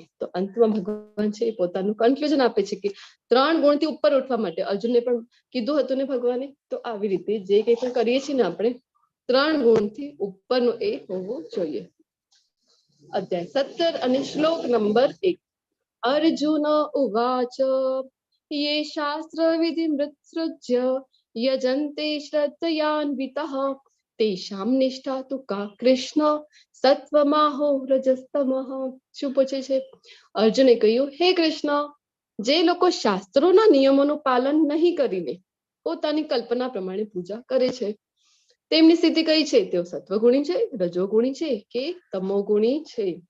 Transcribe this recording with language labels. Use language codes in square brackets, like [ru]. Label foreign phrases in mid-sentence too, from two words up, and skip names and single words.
[gu] તો અંતમાં ભગવાન છે એ પોતાનું કન્ક્લુઝન આપે છે કે 3 ગુણથી ઉપર ઉઠવા માટે અર્જુનને પણ કીધું હતું ને ભગવાને, તો આવી રીતે જે કંઈ પણ કરીએ છીએ ને આપણે 3 ગુણથી ઉપરનું એ હોવું જોઈએ. અધ્યાય 17 અને શ્લોક નંબર 1. [sa] अर्जुन उवाच ये शास्त्र विधि मृत्सृज्य यजन्ते श्रद्धयान्वितः तेषां निष्ठा तु का कृष्ण सत्त्वमाहो रजस्तमः. [gu] શું પૂછે છે? અર્જુને કહ્યું, હે કૃષ્ણ, જે લોકો શાસ્ત્રોના નિયમોનું પાલન નહીં કરીને પોતાની કલ્પના પ્રમાણે પૂજા કરે છે તેમની સ્થિતિ કઈ છે? તેઓ સત્વગુણી છે, રજોગુણી છે કે તમોગુણી છે?